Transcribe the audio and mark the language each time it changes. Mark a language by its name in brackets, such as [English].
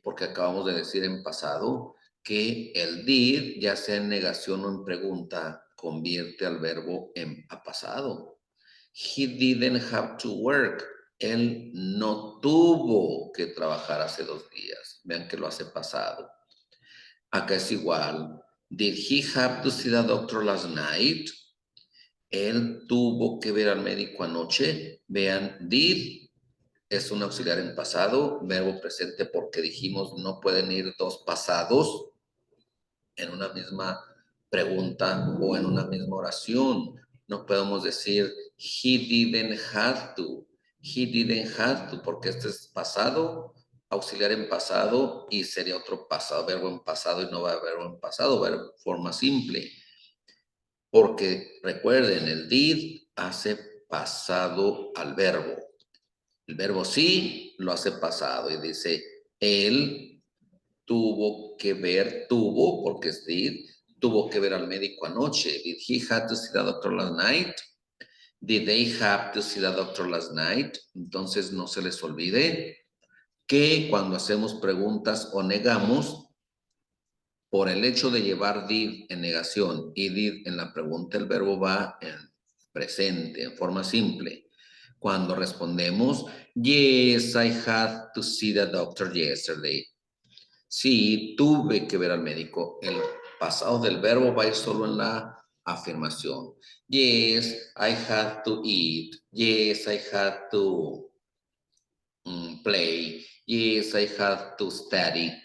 [Spanish] Porque acabamos de decir en pasado que el did, ya sea en negación o en pregunta, convierte al verbo a pasado. [English] He didn't have to work. [Spanish] Él no tuvo que trabajar hace 2 días. Vean que lo hace pasado. Acá es igual. [English] Did he have to see the doctor last night? [Spanish] Él tuvo que ver al médico anoche. Vean, did es un auxiliar en pasado, verbo presente porque dijimos no pueden ir 2 pasados en una misma pregunta o en una misma oración. No podemos decir [English] he didn't have to. He didn't have to, [Spanish] porque este es pasado, auxiliar en pasado, y sería otro pasado, verbo en pasado, y no va a haber verbo en pasado, verbo forma simple. Porque recuerden, el did hace pasado al verbo. El verbo sí lo hace pasado y dice, él tuvo que ver, porque es did, tuvo que ver al médico anoche. [English] Did he have to see the doctor last night? Did they have to see the doctor last night? [Spanish] Entonces no se les olvide que cuando hacemos preguntas o negamos, por el hecho de llevar did en negación y did en la pregunta, el verbo va en presente, en forma simple. Cuando respondemos, [English] yes, I had to see the doctor yesterday. [Spanish] Sí, tuve que ver al médico. El pasado del verbo va a ir solo en la afirmación. Yes, I had to eat. Yes, I had to play. Yes, I had to study.